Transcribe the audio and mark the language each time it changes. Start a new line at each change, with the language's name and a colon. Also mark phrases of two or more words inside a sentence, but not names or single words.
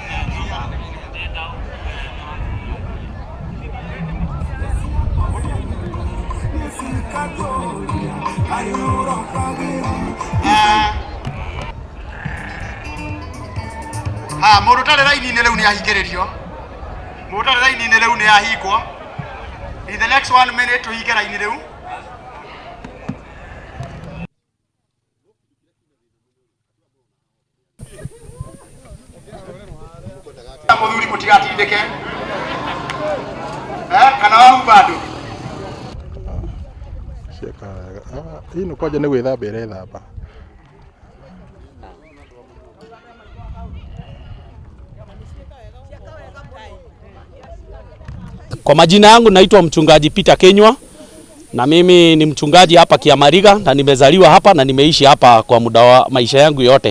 Kikuyu: mũndũ tarĩ raini-inĩ rĩu nĩ ahingĩrĩrio mũndũ tarĩ raini-inĩ rĩu nĩ ahingwo
English: in the next 1 minute
Kikuyu: tũhinge raini rĩu mũthuri mũtigatindĩke kana wahumba andũ ino kwaja nĩ gwĩthamba ĩrethamba
Swahili: Kwa majina yangu naitwa mchungaji Peter Kenywa na mimi ni mchungaji hapa Kiamariga na nimezaliwa hapa na nimeishi hapa kwa muda wa maisha yangu yote.